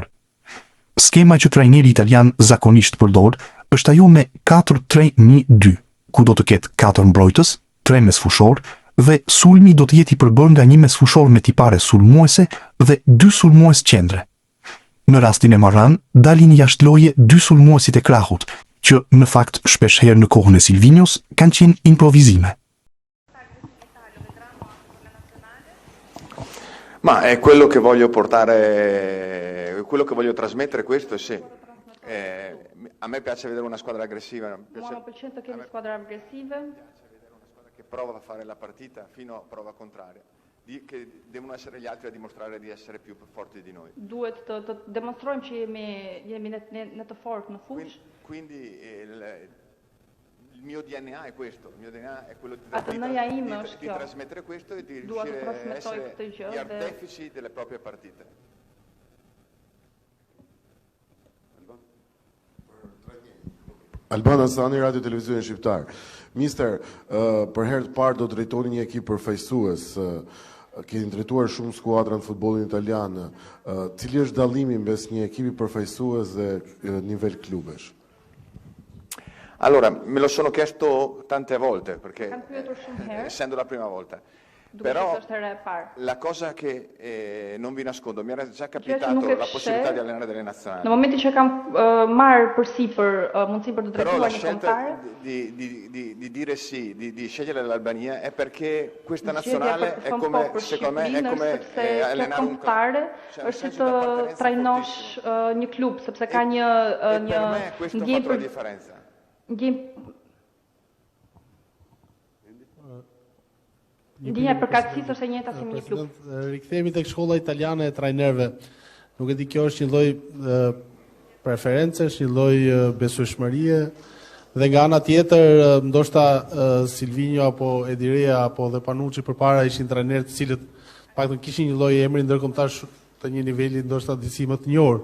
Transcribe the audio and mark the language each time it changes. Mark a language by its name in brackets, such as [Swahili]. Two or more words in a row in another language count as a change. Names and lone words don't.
[Albanian] Skema që trajneri italian zakonisht përdor është ajo me 4-3-1-2, ku do të ketë 4 mbrojtës, 3 mesfushor dhe sulmi do të jetë i përbërë nga një mesfushor me tipare sulmuese dhe 2 sulmues qendre. Në rastin e Marran, dalin jashtë loje 2 sulmuesit e krahut, që në fakt shpesh herë në kohën e Silvinhos kanë qenë improvizime. [Italian] Ma è quello che voglio portare, quello che voglio trasmettere questo, sì. A me piace vedere una squadra aggressiva. [Albanian] Mua më pëlqen të kemi skuadra agresive. [Italian] Che prova a fare la partita fino a prova contraria. Che devono essere gli altri a dimostrare di essere più forti di noi. [Albanian] Duhet të demonstrojmë që jemi në të fortë në fushë. [Italian] Quindi il mio DNA è questo, il mio DNA è quello di trasmettere questo e di riuscire a essere gli artefici delle proprie partite. [Albanian] Alban Asani, Radio Televizionin Shqiptar. Mister, për herë të parë do të drejtoni një ekip përfaqësues. Keni drejtuar shumë skuadra në futbollin italian. Cili është dallimi mes një ekipi përfaqësues dhe nivel klubesh? [Italian] Allora, me lo sono chiesto tante volte, perché essendo la prima volta. Però la cosa che non vi nascondo, mi era già capitato la possibilità di allenare delle nazionali. [Albanian] Në momentin që kam marrë përsipër mundësi për të drejtuar një kombëtare, [Italian] di dire sì, di scegliere l'Albania è perché questa nazionale è come, secondo me, è come allenare un club. [Albanian] Është të trajnosh një klub, sepse ka një ndjenjë për differenza. Ndjenja e përkatësisë është e njëjta si një klub. Rikthehemi tek shkolla italiane e trajnerëve. Nuk e di, kjo është një lloj preferencesh, një lloj besueshmërie, dhe nga ana tjetër ndoshta Silvinho apo Edirea apo dhe Panucci përpara ishin trajnerë të cilët paktën kishin një lloj emri ndërkombëtar të një niveli ndoshta disi më të njohur.